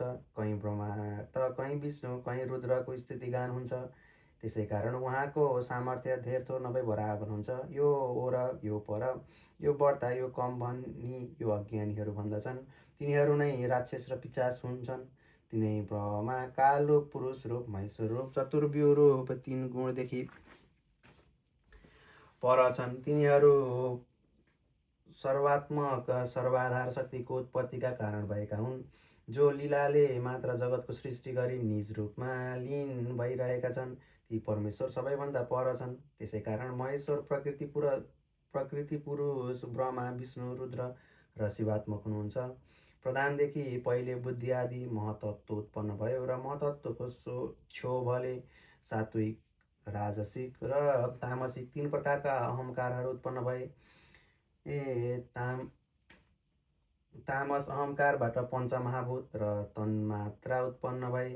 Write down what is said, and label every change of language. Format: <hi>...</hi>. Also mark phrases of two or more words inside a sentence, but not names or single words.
<ne>कहीँ ब्रह्मा त कहीँ विष्णु, कहीँ रुद्रको स्तुतिगान हुन्छ। त्यसै कारण उहाँको सामर्थ्य धेर थोर नभई बराबर हुन्छ। यो ओर, यो पर, यो बढ्ता, यो कम भनी यो अज्ञानीहरू भन्दछन्। तिनीहरू नै राक्षस र पिशाच हुन्छन्। तिनै ब्रह्मा काल रूप, पुरुष रूप, महेश्वर रूप, चतुर्व्यूह रूप 3 गुणदेखि पर छन्। तिनीहरू सर्वात्मक सर्वाधार शक्तिको उत्पत्तिका कारण भएका हुन्, जो लीलाले मात्र जगतको सृष्टि गरी निज रूपमा लीन भइरहेका छन्। ती परमेश्वर सबैभन्दा पर छन्। त्यसै कारण महेश्वर प्रकृति पुरुष ब्रह्मा, विष्णु, रुद्र र शिवात्मक हुनुहुन्छ। प्रधानदेखि पहिले बुद्धि आदि महतत्त्व उत्पन्न भयो र महतत्त्वको क्षोभले सात्विक, राजसिक र तामसिक 3 प्रकारका अहङ्कारहरू उत्पन्न भए। तामस अहङ्कारबाट पञ्चमहाभूत र तन्मात्रा उत्पन्न भए।</ne>